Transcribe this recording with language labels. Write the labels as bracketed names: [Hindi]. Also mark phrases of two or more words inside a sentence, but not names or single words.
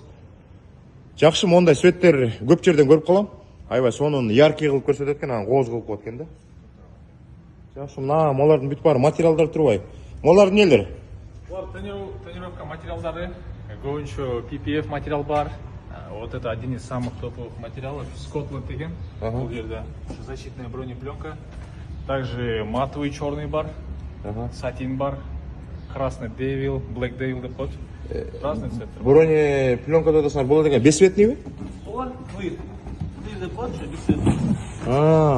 [Kyrgyz] Жакшы, мондай светтер көп жерден көрүп калам. Аябай сонун яркий кылып көрсөтөт экен, анан кооз кылып коет экен да. Жакшы, мына молардын бүт баары материалдар турбайбы? Молар эмнелер? Булар тонировка материалдары, көбүнчө PPF материал бар. [Russian] Вот это один из самых топовых материалов, [Kyrgyz] Scotland деген. Бул жерде [Russian] защитная бронепленка. Также матовый черный [Kyrgyz] бар, сатин бар, красный Devil, Black Devil деп коет. [Russian] Разный цвет. [Kyrgyz] Бронепленка десаңар болот экен, бесцветныйбы? Булар деп коет, бир свет.